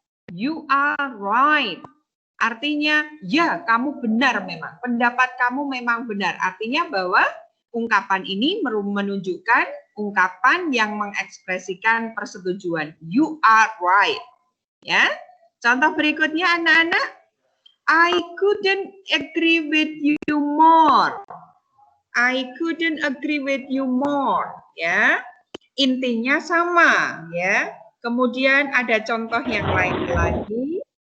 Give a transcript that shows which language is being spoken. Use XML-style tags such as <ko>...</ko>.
<en>You are right.</en> <id>Artinya, ya, kamu benar memang. Pendapat kamu memang benar. Artinya bahwa ungkapan ini menunjukkan ungkapan yang mengekspresikan persetujuan.</id> <en>You are right.</en> <id>Ya. Contoh berikutnya anak-anak.</id> <en>I couldn't agree with you more. I couldn't agree with you more.</en> <id>Ya. Intinya sama, ya. Kemudian ada contoh yang lain lagi.</id>